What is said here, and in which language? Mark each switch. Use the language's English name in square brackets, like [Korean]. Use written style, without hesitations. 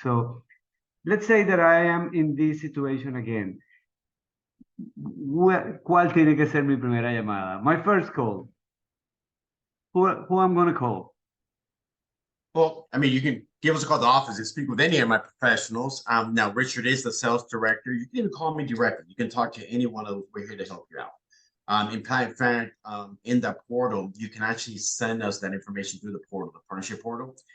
[English] So let's say that I am in this situation again. [Spanish] ¿Cuál tiene que ser mi primera llamada? [English] My first call. Who I'm going to call? Well, I mean, you can give us a call at the office and speak with any of my professionals. Now, Richard is the sales director. You can even call me directly. You can talk to any one of us. We're here to help you out. In fact, in that portal, you can actually send us that information through the portal, the partnership portal.